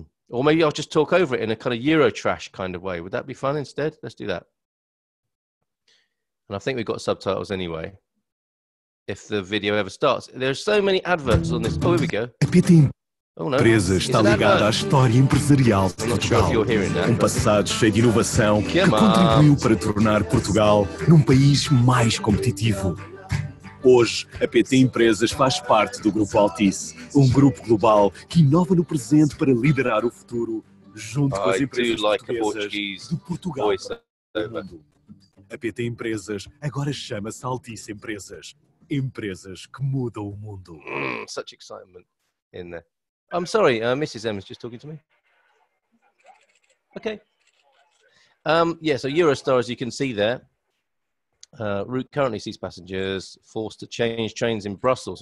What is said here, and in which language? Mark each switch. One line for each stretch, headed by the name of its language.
English: Or maybe I'll just talk over it in a kind of Eurotrash kind of way. Would that be fun instead? Let's do that. And I think we've got subtitles anyway, if the video ever starts. There's so many adverts on this. Oh, here we go.
Portuguese: A PT
English: Oh, no.
Portuguese: Empresa está ligada à história empresarial de Portugal. Passado cheio de inovação que contribuiu para tornar Portugal num país mais competitivo. Hoje, a PT Empresas faz parte do Grupo Altice, grupo global que inova no presente para liderar o futuro, junto com as empresas portuguesas de Portugal para o mundo. A PT Empresas agora chama-se Altice Empresas. Empresas que mudam o mundo.
English: Such excitement in there. I'm sorry, Mrs. M is just talking to me. Okay. Yeah, so Eurostar, as you can see there, route currently sees passengers forced to change trains in Brussels.